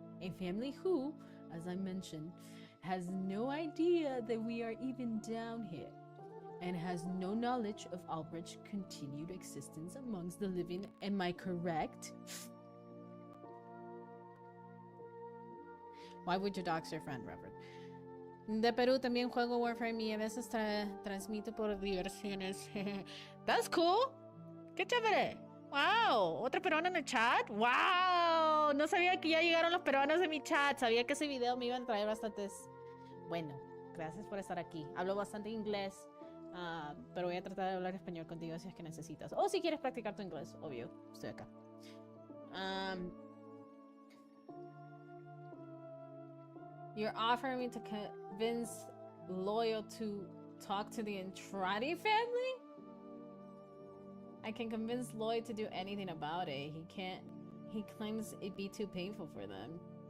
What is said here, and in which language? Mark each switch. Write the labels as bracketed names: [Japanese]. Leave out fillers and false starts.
[English] A family who, as I mentioned, has no idea that we are even down here, and has no knowledge of Albrecht's continued existence amongst the living. Am I correct? Why would you dox your friend, Reverend? [Spanish] De Perú también juego Warframe y a veces transmito por diversiones. [English] That's cool. [Spanish] Qué chévere. Wow, otra peruana en el chat. Wow, no sabía que ya llegaron los peruanos en mi chat. Sabía que ese video me iba a traer bastantes. Bueno, gracias por estar aquí. Hablo bastante inglés, pero voy a tratar de hablar español contigo si es que necesitas. O si quieres practicar tu inglés, obvio, estoy acá. [English] You're offering me to convince Loyal to talk to the Entrati family? I can convince Lloyd to do anything about it. He can't. He claims it'd be too painful for them.